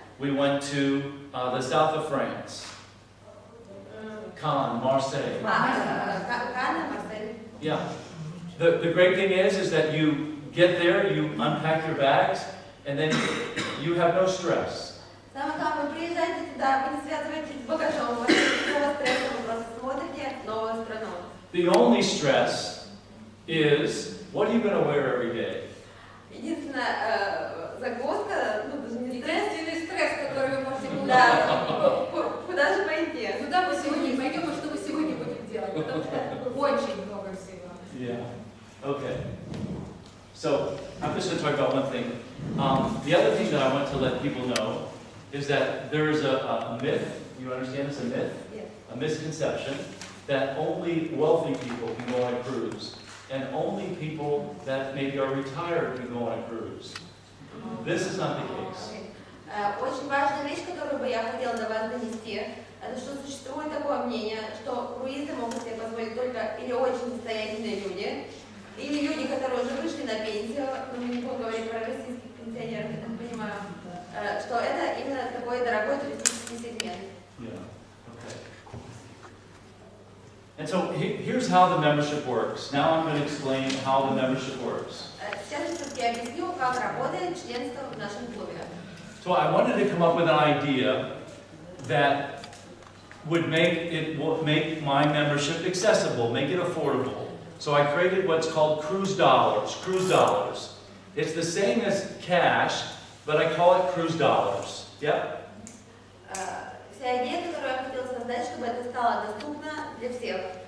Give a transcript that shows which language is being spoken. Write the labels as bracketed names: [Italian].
[English] We went to the south of France, Cannes, Marseille. [Russian] Канна, Марсель. [English] Yeah. The great thing is that you get there, you unpack your bags, and then you have no stress. [Russian] Самое главное, вы приезжаете туда, вы не связываетесь с багажом, у вас нет никакого стресса, вы просто смотрите новую страну. [English] The only stress is, what are you going to wear every day? [Russian] Единственная загвоздка, ну даже не стресс. Единственный стресс, который вы можете получить. Да, куда же пойти? Куда мы сегодня пойдем и что мы сегодня будем делать? Потому что очень много всего. [English] Yeah. Okay. So I'm just going to talk about one thing. The other thing that I want to let people know is that there is a myth. You understand this? A myth? Yes. A misconception that only wealthy people can go on a cruise, and only people that maybe are retired can go on a cruise. This is not the case. [Russian] Очень важная вещь, которую бы я хотела до вас донести, это что существует такое мнение, что круизы могут себе позволить только или очень состоятельные люди, или люди, которые уже вышли на пенсию, но мы не будем говорить про российских пенсионеров, я так понимаю, что это именно такой дорогой туристический сегмент. [English] Yeah. Okay. And so here's how the membership works. Now I'm going to explain how the membership works. [Russian] Сейчас я все-таки объясню, как работает членство в нашем клубе. [English] So I wanted to come up with an idea that would make my membership accessible, make it affordable. So I created what's called cruise dollars. Cruise dollars. It's the same as cash, but I call it cruise dollars. Yep. [Russian] Вся идея, которую я хотела создать, чтобы это стало доступно для всех.